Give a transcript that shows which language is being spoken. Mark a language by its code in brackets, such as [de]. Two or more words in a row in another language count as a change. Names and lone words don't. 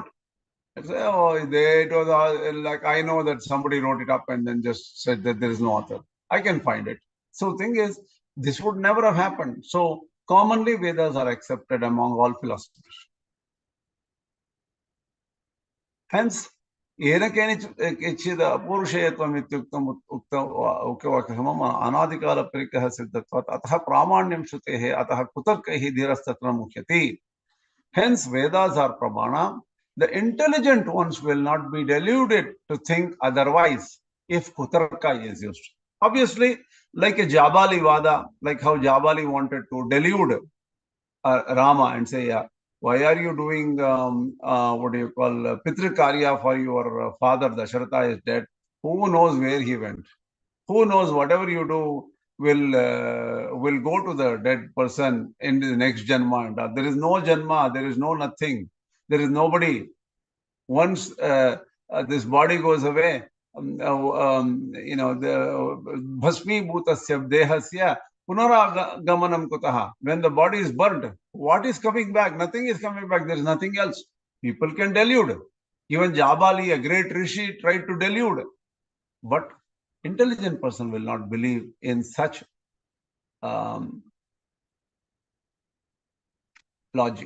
[en] Say, it was like, I know that somebody wrote it up and then just said that there is no author. I can find it. So thing is, this would never have happened. So commonly Vedas are accepted among all philosophers. Hence, [sa] अपौरुषेयत्वम् इत्युक्तम् उक्कवखमम् अनादिकाल परिकः सिद्धत्वात् अतः प्रामाण्यम् श्रुतेः अतः कुतर्कैः धीरस्तत्र मुह्यति. [en] Hence, Vedas are pramāṇa. The intelligent ones will not be deluded to think otherwise if kutarka is used. Obviously, like a Jabali Vada, like how Jabali wanted to delude Rama and say, why are you doing, Pitṛ-pakṣa for your father? Dasharatha is dead. Who knows where he went? Who knows, whatever you do will go to the dead person in the next janma. There is no janma, there is no nothing. There is nobody. Once this body goes away, the [sa] भस्मी भूतस्य देहस्य पुनरागमनम् कुतः. [en] When the body is burnt, what is coming back? Nothing is coming back. There is nothing else. People can delude. Even Jabali, a great rishi, tried to delude. But intelligent person will not believe in such logic.